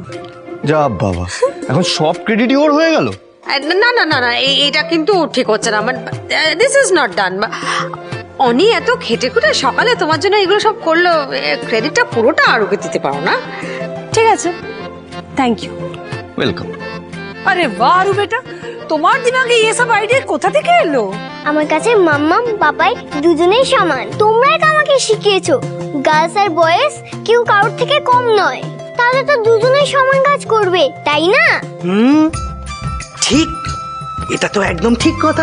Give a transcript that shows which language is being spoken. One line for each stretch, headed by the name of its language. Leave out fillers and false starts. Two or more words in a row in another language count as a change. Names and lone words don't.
Bangla: যা বাবা, এখন সব ক্রেডিটই ওর হয়ে গেল? না না না না, এটা কিন্তু ঠিক হচ্ছে না।
English: this is not done.
Bangla: অনি এত খেটে খুটে সকালে তোমার জন্য এগুলো সব করলো, ক্রেডিটটা পুরোটা আরুকে দিতে পারো না? ঠিক আছে,
English: thank you.
Bangla: ওয়েলকাম।
Hindi: अरे वाह आरू बेटा, तुम्हारे दिमागे ये सब आइडिया
Bangla: কোথা থেকে এলো? আমার কাছে মাম্মাম পাপাই দুজনেই সমান। তোমরাই তো আমাকে শিখিয়েছো গার্লস আর বয়েজ কেউ কারোর থেকে কম নয়। তাহলে তো দুজনেই সমান কাজ করবে, তাই না? ঠিক, এটা তো একদম ঠিক কথা।